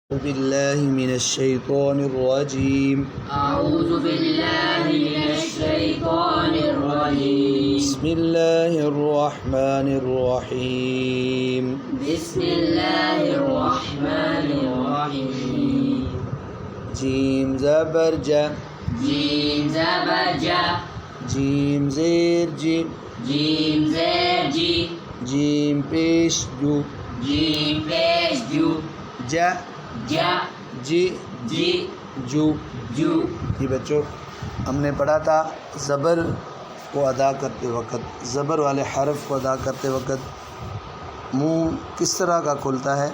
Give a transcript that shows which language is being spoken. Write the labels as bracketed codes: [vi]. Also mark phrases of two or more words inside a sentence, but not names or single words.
[ar] أعوذ بالله من الشيطان الرجيم أعوذ بالله من الشيطان الرجيم بسم الله الرحمن الرحيم بسم الله الرحمن الرحيم [ur] جيم زبر جا جيم زبر جا جيم زير جي جيم زير جي جيم پیش جو جيم پیش جو جا جا جی جی جو جو یہ بچوں ہم نے پڑھا تھا زبر کو ادا کرتے وقت، زبر والے حرف کو ادا کرتے وقت منہ کس طرح کا کھلتا ہے؟